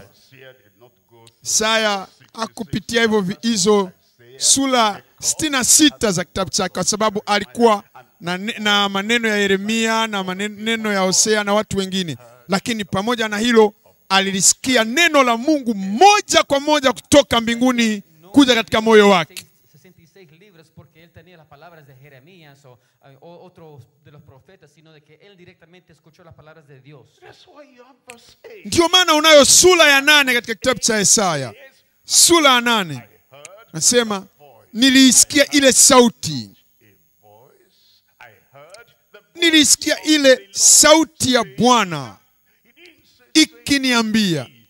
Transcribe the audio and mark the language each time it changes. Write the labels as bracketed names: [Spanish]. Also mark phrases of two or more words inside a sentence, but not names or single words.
[Swahili] Isaya hakupitia hizo sura 66 za kitabu chake, kwa sababu alikuwa na maneno ya Yeremia na maneno ya Hosea na watu wengine. Lakini pamoja na hilo, alilisikia neno la Mungu moja kwa moja kutoka mbinguni kuja katika moyo wake. [Spanish] Porque él tenía las palabras de Jeremías o otro de los profetas, sino de que él directamente escuchó las palabras de Dios. [Swahili] Ndio maana unayo sura ya 8 katika kitabu cha Isaya. Sura ya 8 nasema, niliisikia ile sauti. Nilisikia ile sauti ya Bwana ikiniambia.